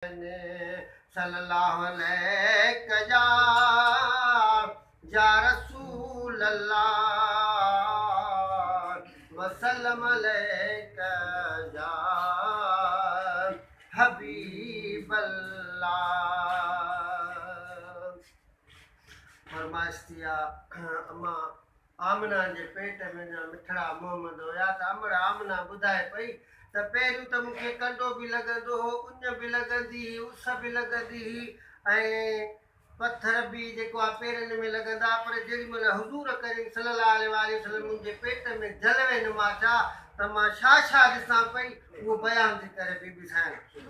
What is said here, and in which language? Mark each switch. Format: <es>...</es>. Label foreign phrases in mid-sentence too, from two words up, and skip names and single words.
<ar>سَلَّلَّهُ عَلَيْكَ يَا، يَا رَسُولَ اللَّهِ، وَسَلَّمَ عَلَيْكَ يَا حَبِيبَ اللَّهِ۔</ar> <sd>فرمائش ٿي آهي، اما آمنه جي پيٽ ۾ جا مٺڙا محمد هئا، ته امڙ آمنه ٻڌائي پئي ته پهريون ته مونکي ڪنڊو به لڳندو هو، اڃ به لڳندي هئي، اس به لڳندي هئي، ۽ پٿر به جيڪو آهي پيرن ۾ لڳندا، پر جيڏي مهل حضور ڪريم</sd> <ar>صلي الله عليه وآله وسلم</ar> <sd>منهنجي پيٽ ۾ جلوي نما ڇا، ته مان ڇا ڇا ڏسان پئي، اهو بيان ٿي ڪري بيبي سائين.</sd>